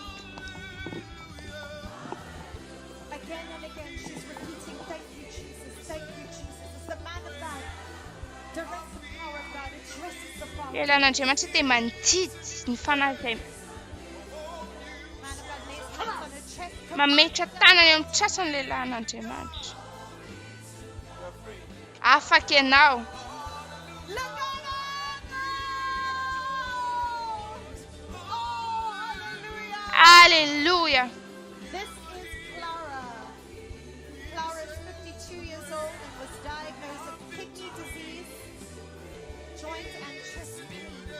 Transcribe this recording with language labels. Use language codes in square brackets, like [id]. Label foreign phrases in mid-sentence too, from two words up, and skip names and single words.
[mg] Lelan'Andriamanitra dia mandidy ny fanahy izay mametra tanany eo amin'ny trasany lelan'Andriamanitra. Afaka ianao. Hallelujah. [en] This is Clara. Clara is 52 years old and was diagnosed with kidney disease, joint and chest pain.